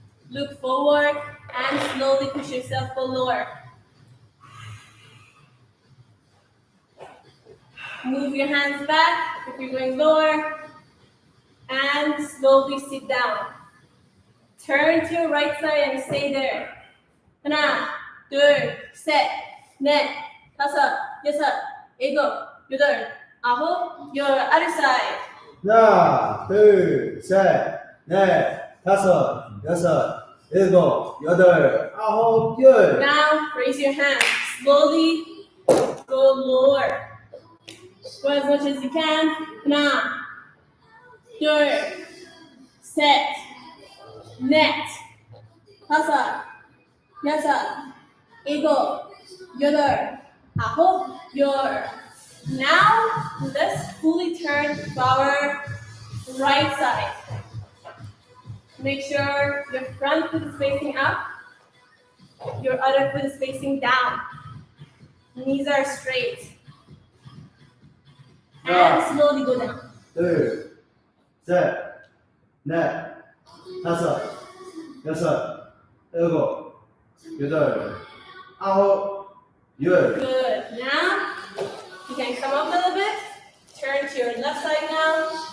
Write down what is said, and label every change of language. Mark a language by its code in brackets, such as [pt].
[en] Look forward and slowly push yourself go lower. Move your hands back if you're going lower. And slowly sit down. Turn to your right side and stay there. [ko] 하나, 둘, 셋, 넷, 다섯, 여섯, 일곱, 여덟, 아홉, 열. [en] Other side. [ko] 하나, 둘, 셋, 넷, 다섯, 여섯, 일곱, 여덟, 아홉, 열. [en] Now raise your hands. Slowly go lower. Go as much as you can. [ko] 하나, 둘, 셋, 넷, 다섯, 여섯, 일곱, 여덟, 아홉, 열. [en] Now let's fully turn to our right side. Make sure your front foot is facing up, your other foot is facing down. Knees are straight. And slowly go down. [ko] 둘, 셋, 넷, 다섯, 여섯, 일곱, 여덟, 아홉, 열. [en] Good. Now you can come up a little bit. Turn to your left side now.